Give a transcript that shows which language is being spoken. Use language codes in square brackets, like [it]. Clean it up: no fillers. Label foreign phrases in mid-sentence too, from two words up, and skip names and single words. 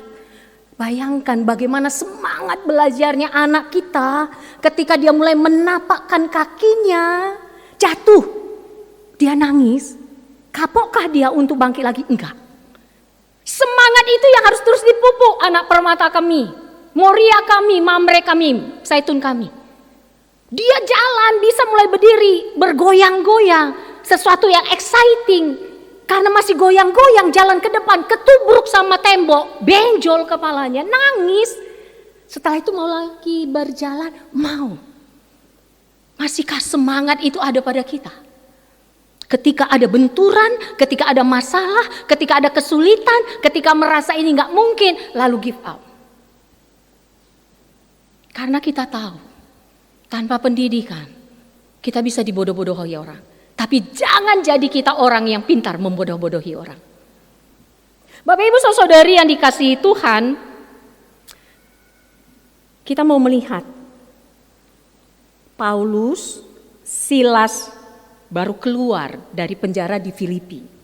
[id] Bayangkan bagaimana semangat belajarnya anak kita ketika dia mulai menapakkan kakinya, jatuh, dia nangis. Kapokkah dia untuk bangkit lagi? Enggak. Semangat itu yang harus terus dipupuk anak permata kami, Moria kami, Mamre kami, Zaitun kami. Dia jalan bisa mulai berdiri, bergoyang-goyang, sesuatu yang exciting. Karena masih goyang-goyang jalan ke depan, ketubruk sama tembok, benjol kepalanya, nangis. Setelah itu mau lagi berjalan, mau. Masihkah semangat itu ada pada kita? Ketika ada benturan, ketika ada masalah, ketika ada kesulitan, ketika merasa ini gak mungkin, lalu [en] give up. [id] Karena kita tahu, tanpa pendidikan, kita bisa dibodoh-bodohi orang. Tapi jangan jadi kita orang yang pintar membodoh-bodohi orang. Bapak Ibu saudari yang dikasihi Tuhan, kita mau melihat Paulus, Silas baru keluar dari penjara di Filipi.